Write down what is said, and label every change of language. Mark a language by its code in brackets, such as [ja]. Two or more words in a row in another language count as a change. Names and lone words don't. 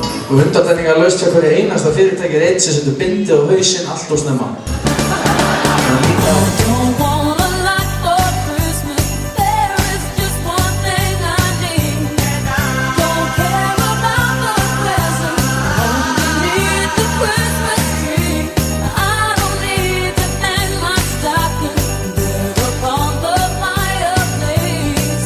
[is] Og undantekningar laust hjá hverju einasta fyrirtæki er einn sem setur bindi á hausinn allt og snemma. [en] Don't want a lot for Christmas. There is just one thing I need. Don't care about the presents. Only need the Christmas tree. I don't need to hang my stocking there upon the fireplace.